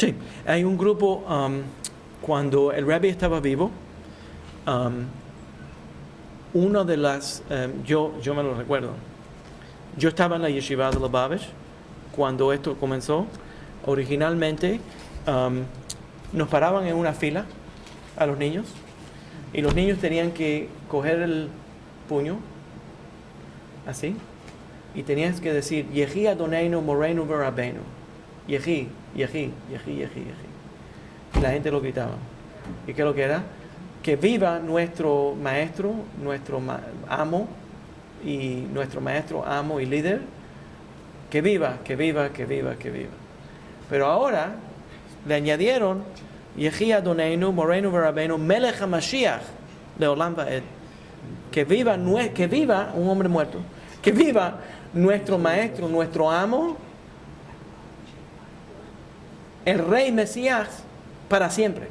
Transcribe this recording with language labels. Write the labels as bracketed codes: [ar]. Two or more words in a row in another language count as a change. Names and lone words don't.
[es] Sí, hay un grupo, cuando el rabí estaba vivo, uno de las, yo me lo recuerdo, yo estaba en la yeshiva de Lubavitch cuando esto comenzó. Originalmente nos paraban en una fila a los niños y los niños tenían que coger el puño así y tenías que decir [he] יחי אדוננו מורנו ורבנו, יחי, יחי, יחי, יחי, יחי, [es] Yehi, Yehi, Yehi, y la gente lo gritaba. ¿Y qué es lo que era? Que viva nuestro maestro, nuestro amo y nuestro maestro, amo y líder, que viva, que viva, que viva, que viva. Pero ahora le añadieron [he] יחי אדוננו מורנו ורבנו מלך המשיח לעולם ועד, [es] que viva un hombre muerto, que viva nuestro maestro, nuestro amo, el rey Mesías para siempre.